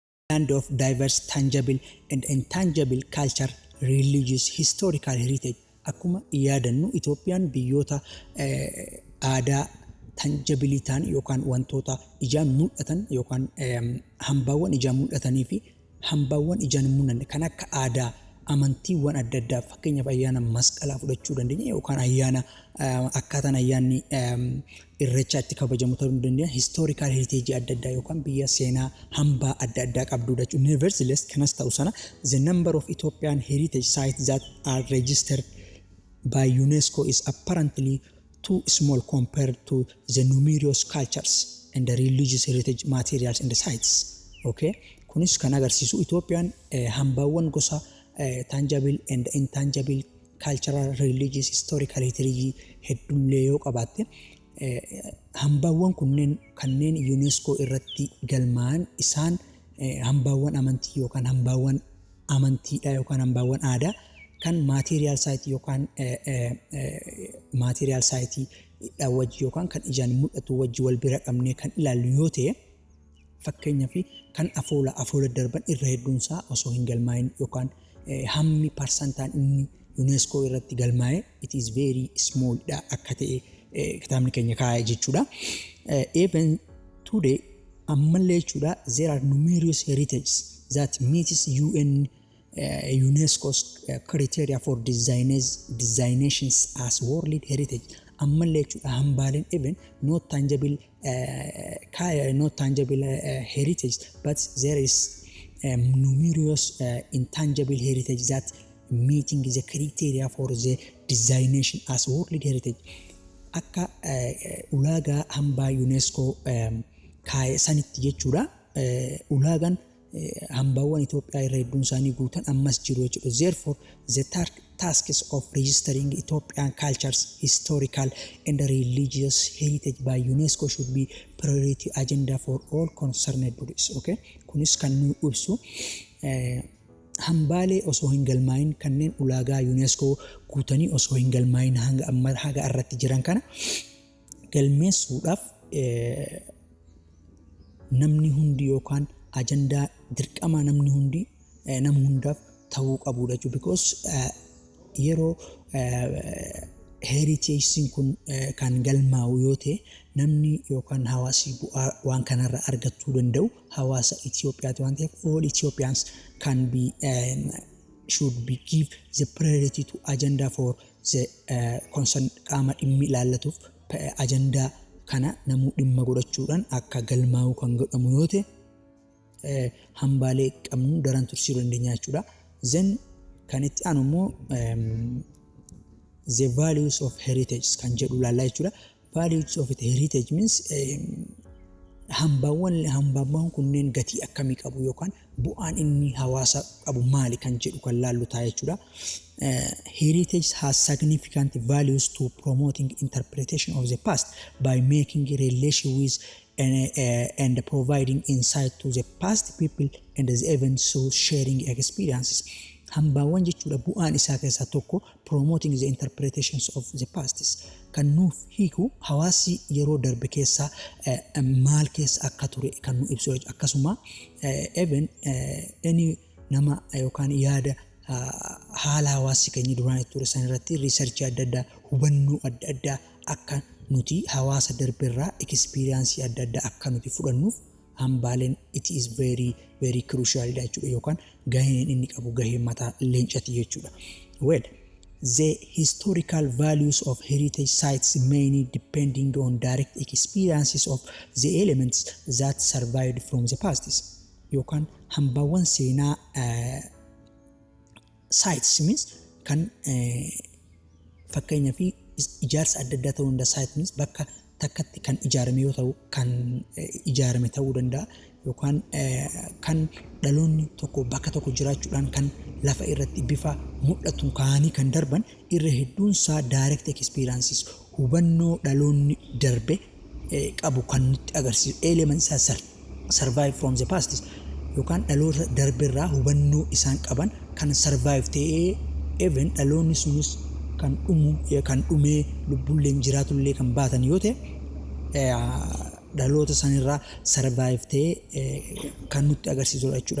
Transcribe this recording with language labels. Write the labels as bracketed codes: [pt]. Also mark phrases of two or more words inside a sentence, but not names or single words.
[en] land of diverse tangible and intangible culture, religious, historical heritage. [om] Akkuma yaadannu Itoophiyaan biyyoota aadaa tangibilii ta'an yookaan wantoota ijaan mul'atan yookaan hambaawwan ijaan mul'atanii fi hambaawwan ijaan hin mul'anne kan akka aadaa amantiiwwan adda addaa fakkeenyaaf ayyaana masqalaa fudhachuu dandeenya yookaan ayyaana akkaataan ayyaanni irreechaa itti kabajamu ta'uu dandeenya [en] historical heritage [om] adda addaa yookaan biyya seenaa hambaa adda addaa qabdudha jechuudha. [en] Nevertheless [om] kanas ta'u sana [en] the number of Ethiopian heritage sites that are registered by UNESCO is apparently too small compared to the numerous cultures and the religious heritage materials in the sites. [om] Okay, kunis kan agarsiisu Itoophiyaan hambaawwan gosa [en] tangible and intangible cultural, religious, historical heritage [om] heddullee yoo qabaatte hambaawwan kanneen UNESCO irratti galmaa'an isaan hambaawwan amantii yookaan hambaawwan amantiidha yookaan hambaawwan aadaa kan [en] material site [om] yookaan [en] material site [om] wajji yookaan kan ijaan mul'atu wajji wal bira qabnee kan ilaallu yoo ta'e fakkeenyaaf kan afoola darban irra hedduunsaa osoo hin galmaa'in yookaan hammi parsantaan inni UNESCO irratti galmaa'e [en] it is very small [om] dha akka ta'e kitaabni keenya kaa'ee jechuudha. [en] Even today [om] ammallee jechuudha [en] there are numerous heritages that meets UN UNESCO's criteria for designations as World Heritage. [om] Ammallee jechuudha hambaaleen [en] even not tangible heritage but there is numerous intangible heritage that meeting the criteria for the designation as World Heritage. [om] Akka ulaagaa hambaa UNESCO kaa'e sanitti jechuudha ulaagaan hambaawwan Itoophiyaa irra hedduun isaanii guutan ammas jiru jechuudha. [en] Therefore the tasks of registering Ethiopian cultures, historical and religious heritage by UNESCO should be priority agenda for all concerned bodies. [om] Okay, kunis kan nu ibsu hambaalee osoo hin galmaa'in kanneen ulaagaa UNESCO guutanii osoo hin galmaa'in haga irratti jiran kana galmeessuudhaaf namni hundi yookaan ajandaa dirqama namni hundi nama hundaaf ta'uu qabudha jechuudha. Because yeroo heritage kun kan galmaa'u yoo ta'e namni yookaan hawaasi bu'aa waan kanarra argachuu danda'u hawaasa Itoophiyaati waan ta'eef [en] all Ethiopians can be should be give the priority to agenda for the concern [om] qaama dhimmi ilaallatuuf ajandaa kana namuu dhimma godhachuudhaan akka galmaa'u kan godhamu yoo ta'e hambaalee qabnu daran tursuu dandeenya jechuudha. Then kan itti aanu immoo [en] the values of heritage [om] kan jedhu ilaallaa jechuudha. [en] Values of heritage means [om] hambaawwan kunneen gatii akkamii qabu yookaan bu'aan inni hawaasa qabu maali kan jedhu kan laallu ta'a jechuudha. [en] Heritage has significant values to promoting interpretation of the past by making relation with and providing insight to the past people and the events, so sharing experiences. [om] Hambaawwan jechuudha bu'aan isaa keessaa tokko [en] promoting the interpretations of the past [om] kan nuuf hiiku hawaasi yeroo darbe keessaa maal keessa akka ture kan nu ibsu akkasuma [en] even any [om] nama yookaan yaada haala hawaasi keenya duraan ture san irratti research adda addaa hubannoo adda addaa akka nuti hawaasa darbeerraa experience adda addaa akka nuti fudhannuuf hambaaleen [en] it is very very crucial [om] jechuudha yookaan gaheen inni qabu gahee mataa leencati jechuudha. [en] Well, the historical values of heritage sites mainly depending on direct experiences of the elements that survived from the past. [om] Yookaan hambaawwan seenaa [en] sites means [om] kan fakkeenyaa fi ijaarsa adda addaa ta'uu danda'a. [en] Site means [om] bakka takkatti kan ijaarame yoo ta'u kan ijaarame ta'uu danda'a yookaan kan dhaloonni tokko bakka tokko jiraachuudhaan kan lafa irratti bifa mul'atuun kaanii kan darban irra hedduun isaa [en] direct experiences [om] hubannoo dhaloonni darbe qabu kan nutti agarsiisu elements isaa [en] survive from the past [om] yookaan dhaloota darbeerraa hubannoo isaan qaban kan survive ta'ee even dhaloonni sunis kan dhumee lubbulleen jiraatullee kan baatan yoo ta'e dhaloota sanirraa survive ta'ee kan nutti agarsiisudha jechuudha.